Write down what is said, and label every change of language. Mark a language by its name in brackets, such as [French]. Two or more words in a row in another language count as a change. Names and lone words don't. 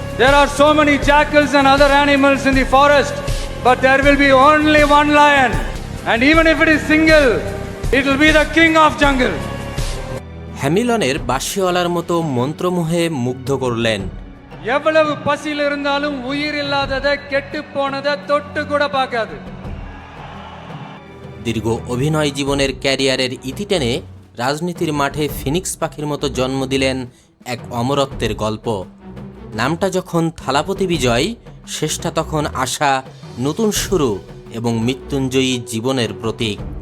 [English] There are so many jackals and other animals in the forest, but there will be only one lion. And even if it is single, it will be the king of jungle. [Bangla] হ্যামিলনের বাঁশিওয়ালার মতো মন্ত্রমোহে মুগ্ধ করলেন। [Tamil] எவ்வளவு பசியில் இருந்தாலும் உயிர் இல்லாததை கெட்டு போனதை தொட்டு கூட பார்க்காது। [Bangla] দীর্ঘ অভিনয় জীবনের ক্যারিয়ারের ইতি টেনে রাজনীতির মাঠে ফিনিক্স পাখির মতো জন্ম দিলেন এক অমরত্বের গল্প। নামটা যখন থালাপতি বিজয়, শেষটা তখন আশা, নতুন শুরু এবং মৃত্যুঞ্জয়ী জীবনের প্রতীক।